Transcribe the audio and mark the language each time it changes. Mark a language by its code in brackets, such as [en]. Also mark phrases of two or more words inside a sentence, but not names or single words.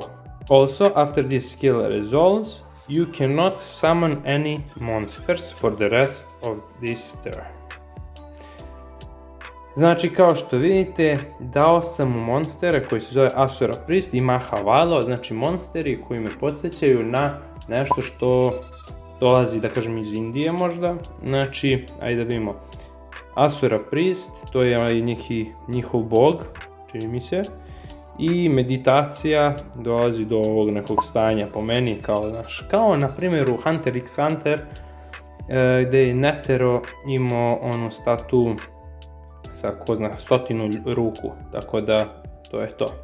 [en] Also, after this skill resolves, you cannot summon any monsters for the rest of this turn. [bs] Znači, kao što vidite, dao sam mu monstera koji se zove Asura Priest i Mahavalo, znači monsteri koji me podsjećaju na nešto što dolazi, da kažem, iz Indije možda. Znači, ajde da vidimo. Asura Priest, to je njihov bog, čini mi se, i meditacija dolazi do ovog nekog stanja po meni, kao na primjer u Hunter x Hunter, gdje je Netero imao onu statu sa 100 ruku, tako da to je to.